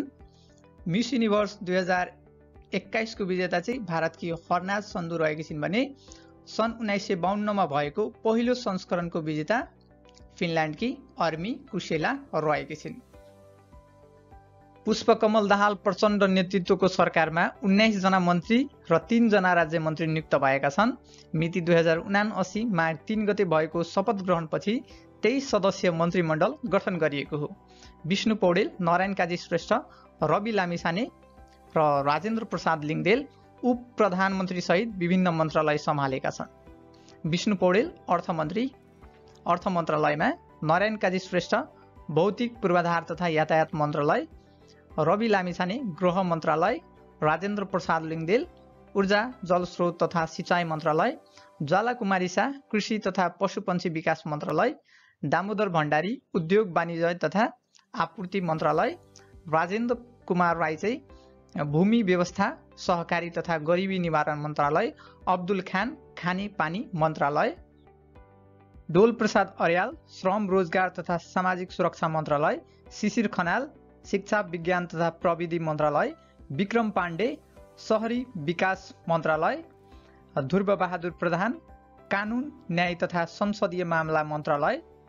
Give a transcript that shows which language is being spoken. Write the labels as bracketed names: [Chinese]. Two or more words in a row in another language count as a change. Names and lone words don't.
[Nepali] मिस युनिभर्स 2021 को विजेता चाहिँ भारतकी हरनाज सन्धु रहेकी छिन् भने सन् 1952 मा भएको पहिलो संस्करणको विजेता फिनल्यान्डकी अर्मी कुशेला रहेकी छिन्। पुष्पकमल दाहाल प्रचण्ड नेतृत्वको सरकारमा 19 जना मन्त्री र 3 जना राज्य मन्त्री नियुक्त भएका छन्। मिति 2079 माघ 3 गते भएको शपथ ग्रहणपछि 23 सदस्यीय मन्त्रीमण्डल गठन गरिएको हो। विष्णु पौडेल, नारायण काजी श्रेष्ठ, रवि लामिछाने र राजेन्द्र प्रसाद लिङ्गदेल उप प्रधानमन्त्री सहित विभिन्न मन्त्रालय सम्हालेका छन्। विष्णु पौडेल अर्थ मन्त्रालयमा, नारायण काजी श्रेष्ठ भौतिक पूर्वाधार तथा यातायात मन्त्रालय, रवि लामिछाने गृह मन्त्रालय, राजेन्द्र प्रसाद लिङ्गदेल ऊर्जा जलस्रोत तथा सिंचाई मन्त्रालय, ज्वाला कुमारी शाह कृषि तथा पशुपन्छी विकास मन्त्रालय, दामोदर भण्डारी उद्योग वाणिज्य तथा आपूर्ति मन्त्रालय, राजेन्द्र कुमार राई चाहिँ भूमि व्यवस्था सहकारी तथा गरिबी निवारण मन्त्रालय, अब्दुल खान खाने पानी मन्त्रालय, डोल प्रसाद अर्याल श्रम रोजगार तथा सामाजिक सुरक्षा मन्त्रालय, शिशिर खनाल शिक्षा विज्ञान तथा प्रविधि मन्त्रालय, विक्रम पाण्डे शहरी विकास मन्त्रालय, ध्रुव बहादुर प्रधान कानुन न्याय तथा संसदीय मामला मन्त्रालय,